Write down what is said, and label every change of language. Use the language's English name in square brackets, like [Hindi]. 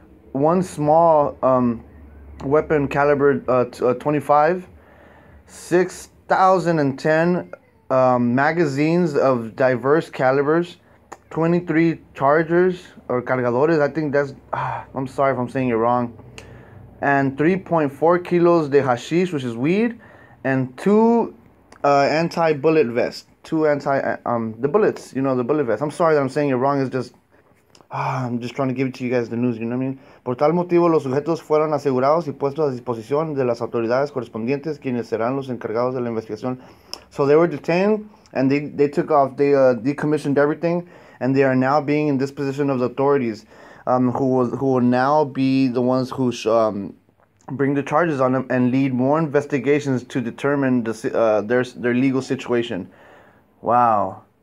[English] one small weapon caliber 25, 6,010 magazines of diverse calibers, 23 chargers or cargadores, I think that's, I'm sorry if I'm saying it wrong, and 3.4 kilos de hashish, which is weed, and two anti-bullet vests, the bullets, the bullet vests. I'm sorry that I'm saying it wrong, it's just, I'm just trying to give it to you guys the news, you know what I mean? [Spanish] Por tal motivo, los sujetos fueron asegurados y puestos a disposición de las autoridades correspondientes, quienes serán los encargados de la investigación. [English] So they were detained, and they took off, they decommissioned everything, and they are now being in disposition of the authorities, who will now be the ones who bring the charges on them and lead more investigations to determine their legal situation. Wow.